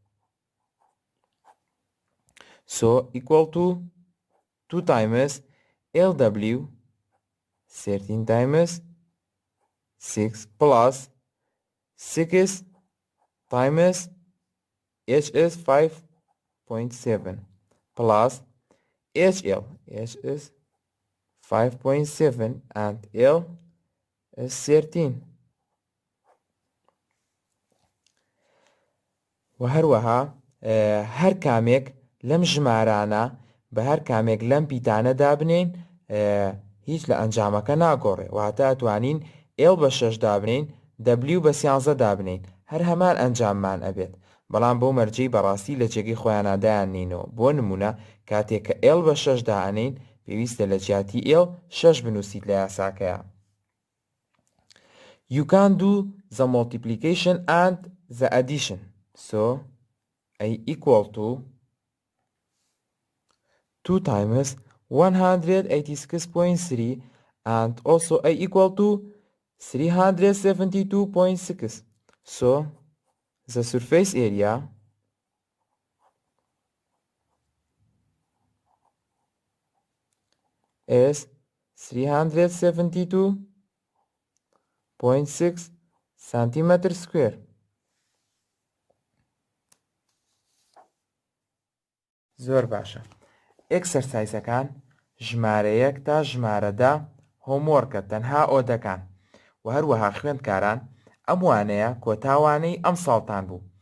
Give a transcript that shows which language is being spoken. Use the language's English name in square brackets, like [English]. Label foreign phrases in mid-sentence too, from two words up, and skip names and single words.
[English] So equal to 2 times LW 13 times 6 plus 6 times H is 5.7 plus HL. H is 5.7 and L is 13. [Central Kurdish] وهروها هەر کامێک لەم ژمارانە بە هەر کامێک لەم پیتانە دابنین هیچ لە ئەنجامەکە ناگۆڕێ، واتە ئەتوانین L بە 6 دابنین، W بە 13 دابنین، هەر هەمان ئەنجاممان ئەبێت، بەڵام بۆ مەرجەی بەڕاستی لە جێگەی خۆیانە دایانینەوە. بۆ نمونە کاتێک کە L بە 6 دائەنین پێویستە لە جیاتی L 6 بنووسیت لە یاساکەیە. [English] You can do the multiplication and the addition. So A equal to 2 times 186.3 and also A equal to 372.6. So the surface area is 372 0.6 centimeter square. [Central Kurdish] زۆر باشە. ئێکسەرسایزەکان ژمارە 1 تا ژمارە 10 هۆموۆرکە تەنها ئۆدەکان و هەروەها خوێندکاران ئەم وانەیە کۆتاوانەی ئەم ساڵتان بوو.